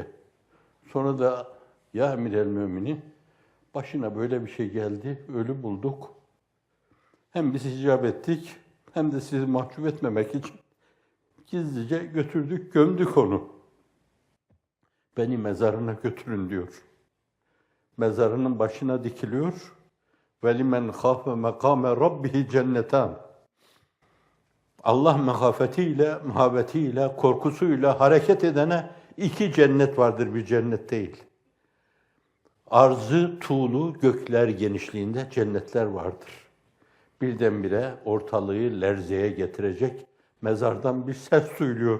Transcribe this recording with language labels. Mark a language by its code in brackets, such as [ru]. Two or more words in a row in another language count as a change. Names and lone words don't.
[tr] Sonra da ya Emir-el Müminin başına böyle bir şey geldi, ölü bulduk. Hem biz icap ettik hem de sizi mahcup etmemek için gizlice götürdük, gömdük onu. Beni mezarına götürün diyor. Mezarının başına dikiliyor. [ar] وَلِمَنْ خَافَ مَقَامَ رَبِّهِ cennetan. [tr] Allah mehafetiyle, muhabbetiyle, korkusuyla hareket edene 2 cennet vardır, bir cennet değil. Arzı, tuğlu, gökler genişliğinde cennetler vardır. Birdenbire ortalığı lerzeye getirecek mezardan bir ses duyuluyor.